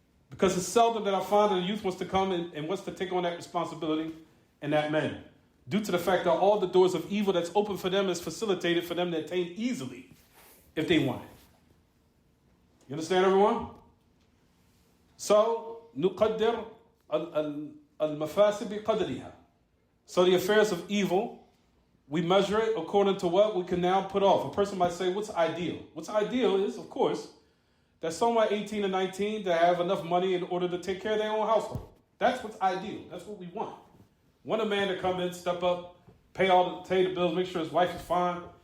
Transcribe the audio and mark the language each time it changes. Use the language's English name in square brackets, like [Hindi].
[English] Because it's seldom that I find that a youth wants to come and wants to take on that responsibility and that man. Due to the fact that all the doors of evil that's open for them is facilitated for them to attain easily if they want it. You understand, everyone? [Arabic] So, نقدر المفاسد بقدرها. [English] So the affairs of evil, we measure it according to what we can now put off. A person might say, what's ideal? What's ideal is, of course, that someone 18 or 19 to have enough money in order to take care of their own household. That's what's ideal. That's what we want. Want a man to come in, step up, pay the bills, make sure his wife is fine.